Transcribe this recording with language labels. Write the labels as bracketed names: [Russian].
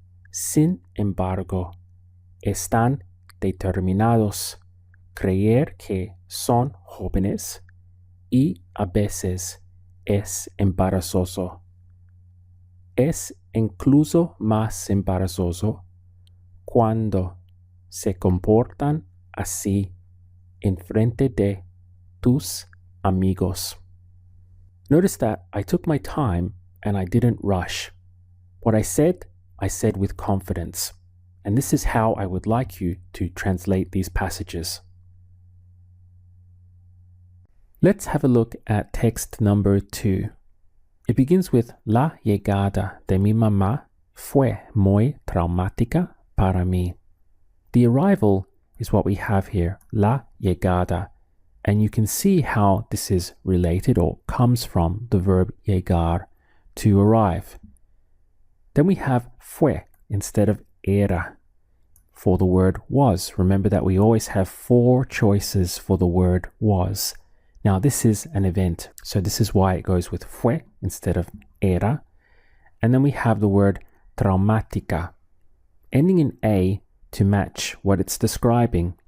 [Spanish] Sin embargo, están determinados a creer que son jóvenes y a veces es embarazoso. Es incluso más embarazoso cuando se comportan así en frente de tus amigos. [English] Notice that I took my time and I didn't rush. What I said with confidence. And this is how I would like you to translate these passages. Let's have a look at text number 2. It begins with [Spanish] La llegada de mi mamá fue muy traumática para mí. [English] The arrival is what we have here, [Spanish] la llegada, [English] and you can see how this is related or comes from the verb llegar, to arrive. Then we have fue instead of era for the word was. Remember that we always have 4 choices for the word was. Now this is an event, so this is why it goes with fue instead of era. And then we have the word traumática, ending in a to match what it's describing.